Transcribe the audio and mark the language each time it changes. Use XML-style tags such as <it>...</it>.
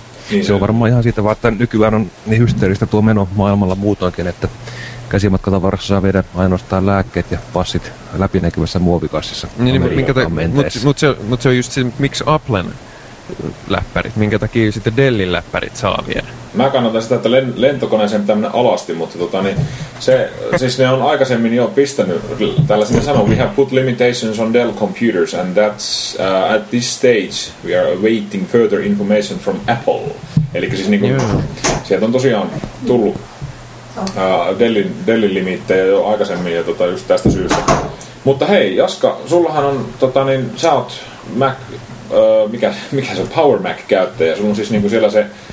<fi>Niin. Se on varmaan ihan siitä vaan, että nykyään on niin hysteeristä tuo meno maailmalla muutoinkin, että käsimatkatavarassa saa viedä ainoastaan lääkkeet ja passit läpinäkyvässä muovikassissa. Niin, mutta se on just se, miksi Applen läppärit, minkä takia sitten Dellin läppärit saa viedä. Mä kannatan sitä, että lentokoneeseen pitää mennä alasti, mutta tota, niin se, siis ne on aikaisemmin jo pistänyt tällaisen sanon.</fi> <en>We have put limitations on Dell computers and that's at this stage we are awaiting further information from Apple.</en> <fi>Eli siis niinku, sieltä on tosiaan tullut Dellin limittejä jo aikaisemmin ja tota, just tästä syystä. Mutta hei, Jaska, sullahan on, tota, niin, sä oot Mac, mikä se on, Power Mac-käyttäjä, sulla on siis niinku siellä se</fi>